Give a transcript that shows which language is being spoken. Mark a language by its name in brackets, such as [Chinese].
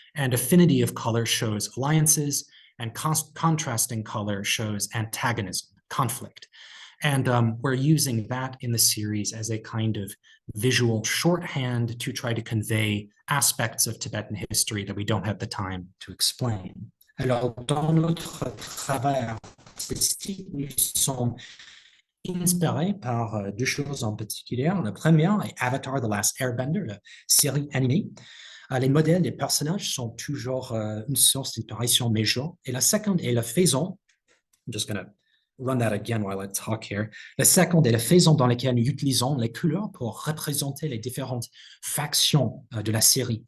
[English] And affinity of color shows alliances, and contrasting color shows antagonism, conflict. And we're using that in the series as a kind of visual shorthand to try to convey aspects of Tibetan history that we don't have the time to explain. [French] Alors, dans notre travail artistique, nous sommes inspirés par deux choses en particulier. La première est Avatar: The Last Airbender, la série animée. Les modèles des personnages sont toujours une source d'inspiration majeure. Et la seconde est la façon, [English] I'm just going to run that again while I talk here. [French] La seconde est la façon dans laquelle nous utilisons les couleurs pour représenter les différentes factions de la série.